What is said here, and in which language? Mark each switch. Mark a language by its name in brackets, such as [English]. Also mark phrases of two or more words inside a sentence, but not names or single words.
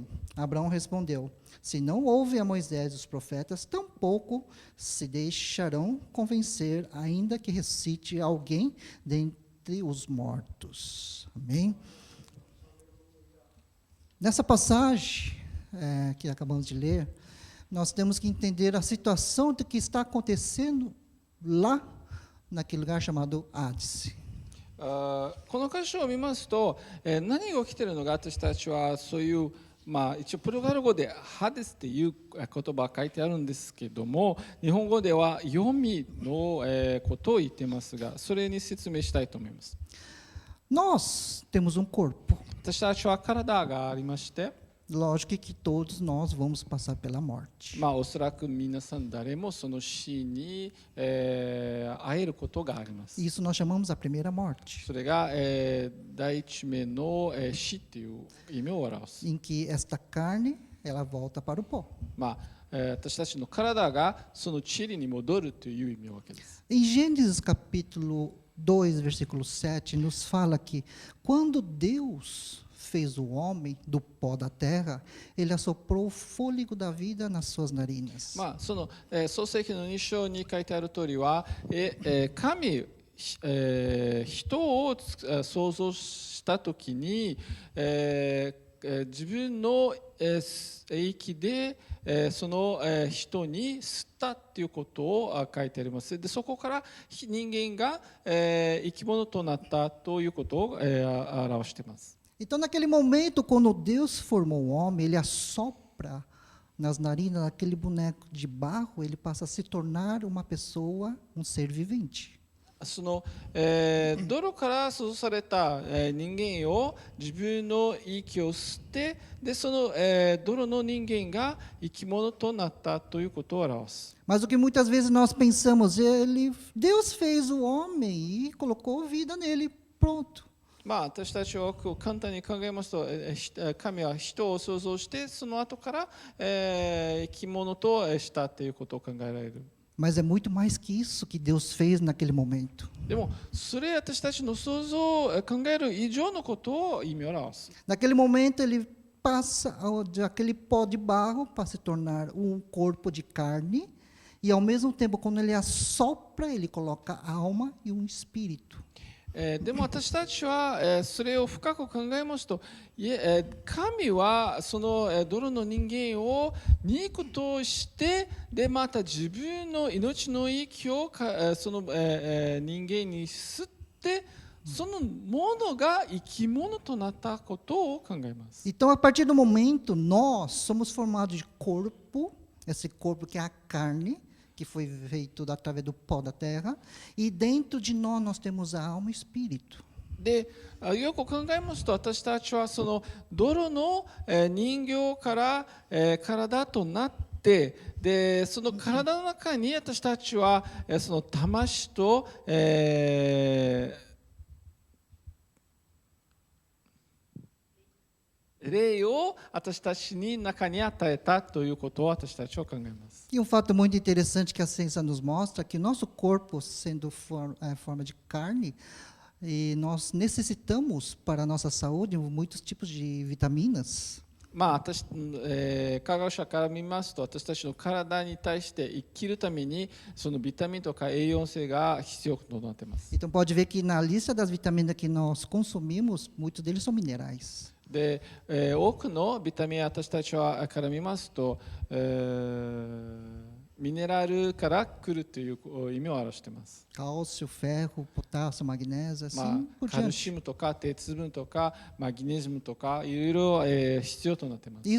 [Portuguese] Abraão respondeu: Se não ouvem a Moisés e os profetas, tampouco se deixarão convencer, ainda que ressuscite alguém dentre os mortos. Amém? Nessa passagem que acabamos de ler, nós temos que entender a situação do que está acontecendo lá, naquele lugar chamado Hades. [Japanese] この箇所を見ますと、何が起きているのか、私たちはそういう、一応ポルトガル語でハデスっていう言葉が書いてあるんですけども、日本語では黄泉のことを言っていますが、それに説明したいと思います。 [Portuguese] Nós temos um corpo. [Japanese] 私たちは体がありまして、 [Portuguese] Lógico que todos nós vamos passar pela morte. [Japanese] おそらく皆さん誰もその死に、会えることがあります。 [Portuguese] Isso nós chamamos a primeira morte, [Japanese] それが、第一目の、死っていう意味を表す。 [Portuguese] em que esta carne ela volta para o pó. [Japanese] 私たちの体がその塵に戻るという意味なわけです。 [Portuguese] Em Gênesis capítulo 2, versículo 7, nos fala que quando Deus fez o homem do pó da terra, ele assoprou o fôlego da vida nas suas narinas. [Japanese] その、創世記の2章に書いてある通りは、神、人を創造したときに、自分の、息で、その、人に吸ったということを書いてあります。で、そこから人間が、生き物となったということを、表しています。 [Portuguese] Então, naquele momento, quando Deus formou o homem, ele assopra nas narinas daquele boneco de barro, ele passa a se tornar uma pessoa, um ser vivente. [Japanese] その、泥から創造された、人間を自分の息を吸って、でその、泥の人間が生き物となったということを表す。 [Portuguese] Mas o que muitas vezes nós pensamos, Deus fez o homem e colocou vida nele, pronto. [Japanese] 私たちは簡単に考えますと、神は人を創造してその後から、生き物としたということを考えられる。 [Portuguese] Mas é muito mais que isso que Deus fez naquele momento. [Japanese] でもそれ私たちの想像考える以上のことを意味を表す。 [Portuguese] Naquele momento ele passa daquele pó de barro para se tornar um corpo de carne e ao mesmo tempo quando ele assopra ele coloca alma e um espírito. [Japanese] でも私たちはそれを深く考えますと、神はその泥の人間を肉としてでまた自分の命の息をその人間に吸ってそのものが生き物となったことを考えます。 [Portuguese] Então a partir do momento nós somos formados de corpo, esse corpo que é a carne, que foi feito através do pó da terra, e dentro de nós temos a alma e o espírito. [Japanese] でよく考えますと私たちはその泥の人形から体となってでその体の中に私たちはその魂と霊を私たちに中に与えたということを私たちは考えます。 [Portuguese] E um fato muito interessante que a ciência nos mostra é que nosso corpo, sendo forma de carne, E nós necessitamos, para a nossa saúde, muitos tipos de vitaminas. [Japanese] まあ私、科学者から見ますと、私たちの体に対して生きるためにそのビタミンとか栄養性が必要となっています。 [Portuguese] Então, pode ver que na lista das vitaminas que nós consumimos, muitos deles são minerais. [Japanese] で、多くのビタミン私たちはから見ますと、ミネラルから来るという意味を表しています。 [Portuguese] Cálcio, ferro, potássio, magnésio, [Japanese] まあ [Portuguese] assim por [Japanese] カルシ [Portuguese] diante. [Japanese] ウムとか鉄分とかマグネシウムとかいろいろ、必要となっています。